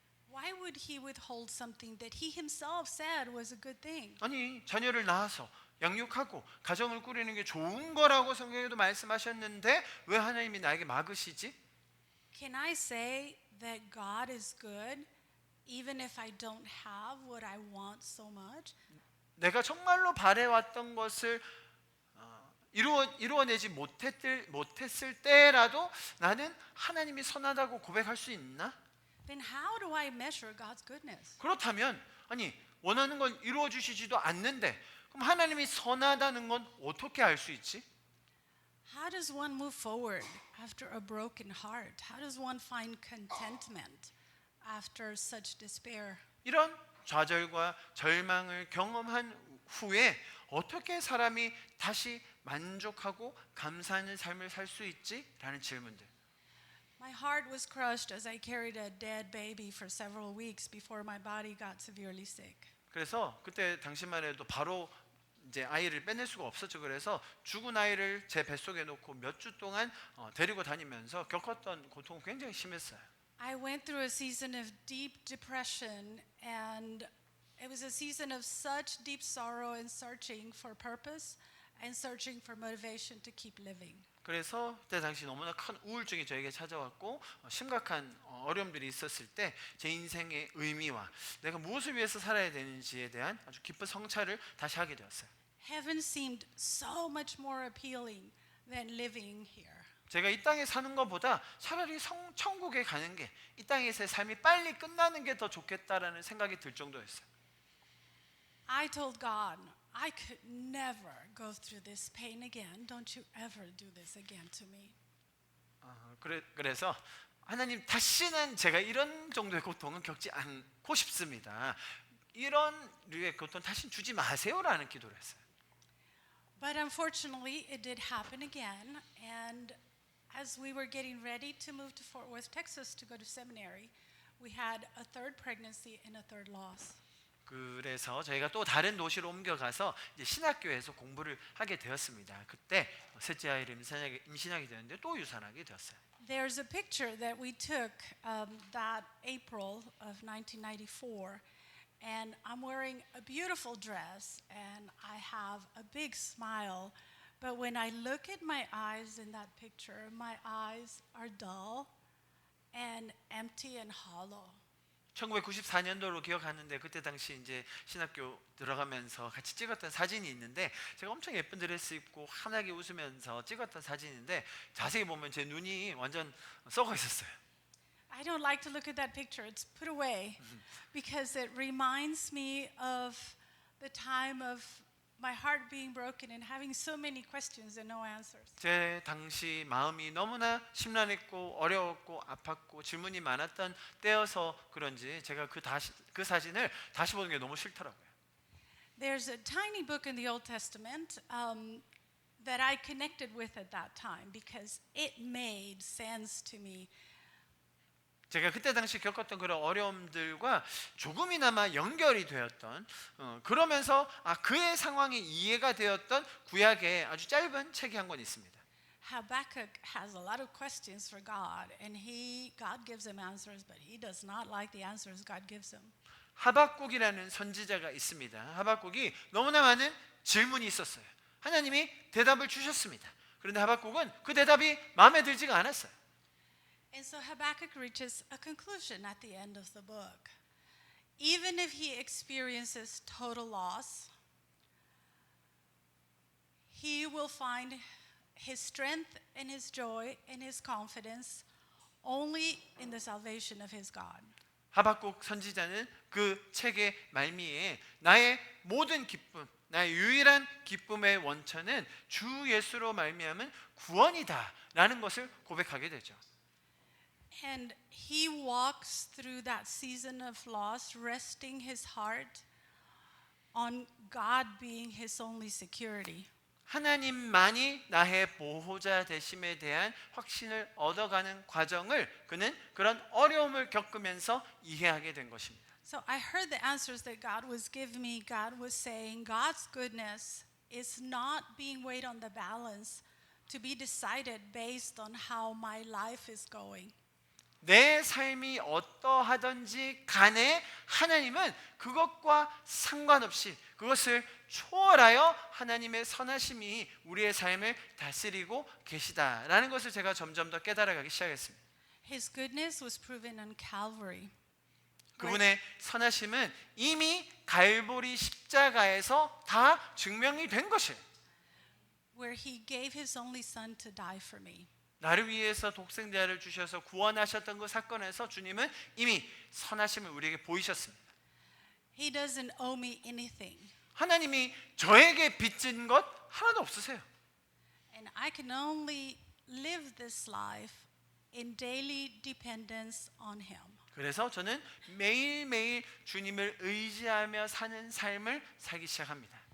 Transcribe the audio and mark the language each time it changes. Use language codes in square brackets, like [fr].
[en] Why would he withhold something that he himself said was a good thing? [ko] 아니 자녀를 낳아서 양육하고 가정을 꾸리는 게 좋은 거라고 성경에도 말씀하셨는데 왜 하나님이 나에게 막으시지? [en] Can I say that God is good even if I don't have what I want so much? [ko] 내가 정말로 바래왔던 것을 이루어내지 못했을 때라도 나는 하나님이 선하다고 고백할 수 있나? [en] Then how do I measure God's goodness? [ko] 그렇다면 아니 원하는 건 이루어 주시지도 않는데 그럼 하나님이 선하다는 건 어떻게 알 수 있지? [en] How does one move forward after a broken heart? How does one find contentment after such despair? [ko] 이런 좌절과 절망을 경험한 후에 어떻게 사람이 다시 만족하고 감사하는 삶을 살 수 있지? 라는 질문들. [en] My heart was crushed as I carried a dead baby for several weeks before my body got severely sick. [ko] 그래서 그때 당시만 해도 바로 이제 아이를 빼낼 수가 없었죠. 그래서 죽은 아이를 제 뱃속에 놓고 몇 주 동안 데리고 다니면서 겪었던 고통은 굉장히 심했어요. [en] I went through a season of deep depression, and it was a season of such deep sorrow and searching for purpose and searching for motivation to keep living. [ko] 그래서 그때 당시 너무나 큰 우울증이 저에게 찾아왔고 심각한 어려움들이 있었을 때 제 인생의 의미와 내가 무엇을 위해서 살아야 되는지에 대한 아주 깊은 성찰을 다시 하게 되었어요. [en] Heaven seemed so much more appealing than living here. [ko] 제가 이 땅에 사는 것보다 차라리 천국에 가는 게 이 땅에서의 삶이 빨리 끝나는 게 더 좋겠다라는 생각이 들 정도였어요. [en] I told God, I could never go through this pain again. Don't you ever do this again to me. [ko] 그래서 하나님 다시는 제가 이런 정도의 고통은 겪지 않고 싶습니다. 이런 류의 고통 다시는 주지 마세요라는 기도를 했어요. [en] But unfortunately, it did happen again. And as we were getting ready to move to Fort Worth, Texas to go to seminary, we had a third pregnancy and a third loss. [ko] 그래서 저희가 또 다른 도시로 옮겨가서 이제 신학교에서 공부를 하게 되었습니다. 그때 셋째 아이를 임신하게 되었는데 또 유산하게 되었어요. [en] There's a picture that we took that April of 1994, and I'm wearing a beautiful dress, and I have a big smile. But when I look at my eyes in that picture, my eyes are dull and empty and hollow. [ko] 1994년도로 기억하는데 그때 당시 이제 신학교 들어가면서 같이 찍었던 사진이 있는데 제가 엄청 예쁜 드레스 입고 환하게 웃으면서 찍었던 사진인데 자세히 보면 제 눈이 완전 썩어 있었어요. [en] I don't like to look at that picture. It's put away because it reminds me of the time of my heart being broken and having so many questions and no answers. [ko] 제 당시 마음이 너무나 심란했고 어려웠고 아팠고 질문이 많았던 때여서 그런지 제가 그 사진을 다시 보는 게 너무 싫더라고요. [en] There's a tiny book in the Old Testament that I connected with at that time because it made sense to me. [ko] 제가 그때 당시 겪었던 그런 어려움들과 조금이나마 연결이 되었던 그러면서 그의 상황이 이해가 되었던 구약의 아주 짧은 책이 한 권 있습니다. [en] Habakkuk has a lot of questions for God, and God gives him answers, but he does not like the answers God gives him. [ko] 하박국이라는 선지자가 있습니다. 하박국이 너무나 많은 질문이 있었어요. 하나님이 대답을 주셨습니다. 그런데 하박국은 그 대답이 마음에 들지가 않았어요. [en] And so Habakkuk reaches a conclusion at the end of the book. Even if he experiences total loss, he will find his strength and his joy and his confidence only in the salvation of his God. [ko] 하박국 선지자는 그 책의 말미에 나의 모든 기쁨, 나의 유일한 기쁨의 원천은 주 예수로 말미암은 구원이다라는 것을 고백하게 되죠. [en] And he walks through that season of loss, resting his heart on God being his only security. [ko] 하나님만이 나의 보호자 되심에 대한 확신을 얻어가는 과정을 그는 그런 어려움을 겪으면서 이해하게 된 것입니다. [en] So I heard the answers that God was giving me. God was saying God's goodness is not being weighed on the balance to be decided based on how my life is going. [ko] 내 삶이 어떠하든지 간에 하나님은 그것과 상관없이 그것을 초월하여 하나님의 선하심이 우리의 삶을 다스리고 계시다라는 것을 제가 점점 더 깨달아가기 시작했습니다. [en] His goodness was proven on Calvary. [ko] 그분의 선하심은 이미 갈보리 십자가에서 다 증명이 된 것이에요. [en] Where he gave his only son to die for me. [ko] 나를 위해서 독생자를 주셔서 구원하셨던 그 사건에서 주님은 이미 선하심을 우리에게 보이셨습니다. [en] He doesn't owe me anything. [ko] 하나님이 저에게 빚진 것 하나도 없으세요. [en] And I can only live this life in daily dependence on him. [ko] 그래서 저는 매일매일 주님을 의지하며 사는 삶을 살기 시작합니다.